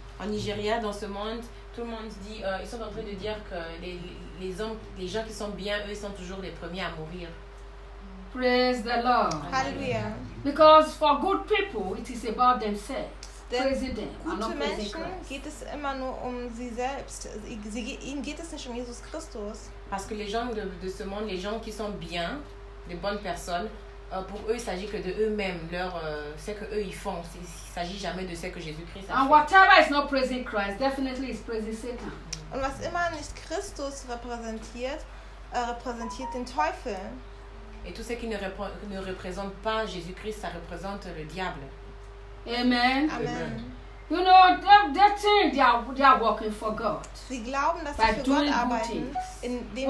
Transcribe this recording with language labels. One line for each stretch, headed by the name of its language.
French: En Nigeria, dans ce monde, tout le monde dit, ils sont en train de dire que les gens qui sont bien, eux, sont toujours les premiers à mourir.
English: Praise the Lord. Hallelujah. Because for good people, it is about themselves.
German: Gute Menschen geht es immer nur um sie selbst. Ihnen geht es nicht um Jesus Christus.
French: Parce que les gens de ce monde, les gens qui sont bien, les bonnes personnes, pour eux, il s'agit que de eux-mêmes, ce que eux ils font. Il s'agit jamais de ce que Jésus Christ a
English: fait. And whatever is not praising Christ, definitely is praising Satan.
German: Und was immer nicht Christus repräsentiert, repräsentiert den Teufel.
French: Et tout ce qui ne représente pas Jésus Christ, ça représente le diable. Amen. Amen.
English: You know, they think they are working for God.
German: Sie glauben, dass sie für Gott arbeiten, indem